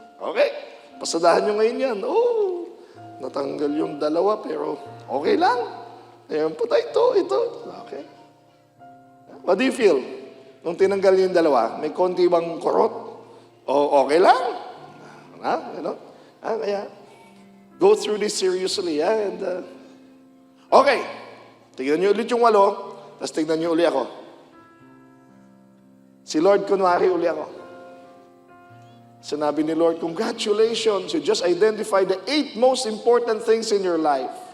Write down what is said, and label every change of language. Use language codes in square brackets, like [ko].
[tl] Okay? Pasadahan nyo ngayon yan. Natanggal yung 2 pero okay lang. Ayan po tayo, ito. [en] Okay. What do you feel? [tl] Nung tinanggal yung 2, may konti bang kurot? O okay lang? [en] Kaya, go through this seriously. And, okay. [tl] Tignan niyo ulit yung 8, tapos tignan niyo ulit ako. Si Lord, kunwari uli ako. Sinabi ni Lord, [en] congratulations, you just identified the 8 most important things in your life.